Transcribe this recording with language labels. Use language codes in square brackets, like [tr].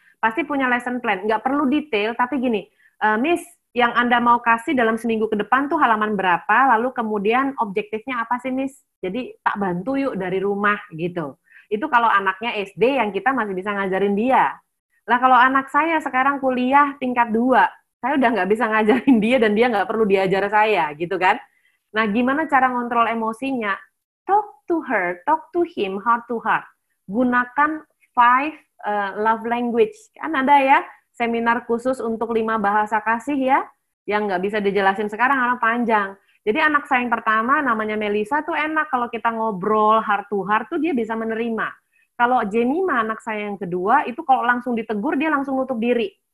[id] Pasti punya lesson plan. Nggak perlu detail, tapi gini, Miss, yang Anda mau kasih dalam seminggu ke depan tuh halaman berapa, lalu kemudian objektifnya apa sih, Miss? Jadi tak bantu yuk dari rumah gitu. Itu kalau anaknya SD yang kita masih bisa ngajarin dia. Lah kalau anak saya sekarang kuliah tingkat 2, saya udah nggak bisa ngajarin dia dan dia nggak perlu diajar saya, gitu kan. Nah, gimana cara ngontrol emosinya? [en] Talk to her, talk to him, heart to heart. [id] Gunakan 5 love language. Kan ada ya, seminar khusus untuk 5 bahasa kasih ya, yang nggak bisa dijelasin sekarang karena panjang. Jadi anak saya yang pertama namanya Melisa tuh enak kalau kita ngobrol [en] heart to heart [id] tuh dia bisa menerima. Kalau Jemima anak saya yang kedua itu kalau langsung ditegur dia langsung nutup diri.